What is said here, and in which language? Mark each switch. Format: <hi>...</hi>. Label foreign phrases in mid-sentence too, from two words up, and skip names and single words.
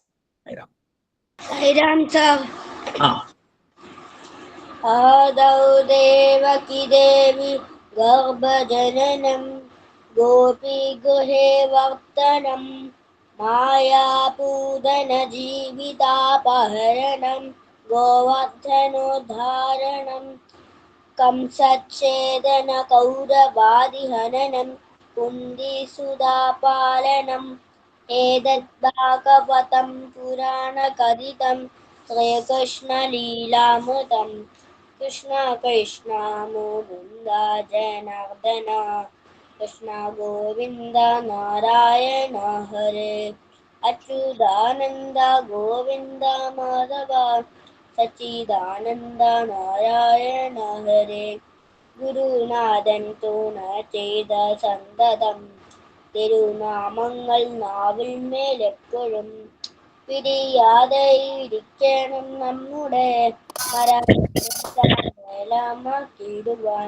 <sa>ആദൗ ദേവകി ദേവി ഗർഭജനനം ഗോപി ഗൃഹേ വർത്തനം മായാപൂതന ജീവിതാപഹരണം ഗോവർദ്ധനോദ്ധാരണം कंसच्छेदन कौरवादिहननं कुन्तीसुतापालनम् एतद्भागवतं पुराणकथितं श्रीकृष्णलीलामृतं कृष्ण कृष्ण मुकुन्द जनार्दन कृष्ण गोविन्द नारायण हरे अच्युतानन्द गोविन्द माधव സച്ചിദാനന്ദ നാരായണ ഹരേ.</sa> <ml>ഗുരുനാഥൻ തൂണ ചെയ്ത സന്തതം തിരുനാമങ്ങൾ നാവിൽ മേലെപ്പോഴും പിരിയാതെ ഇരിക്കണം നമ്മുടെ മരമാക്കിയിടുവാൻ.</ml>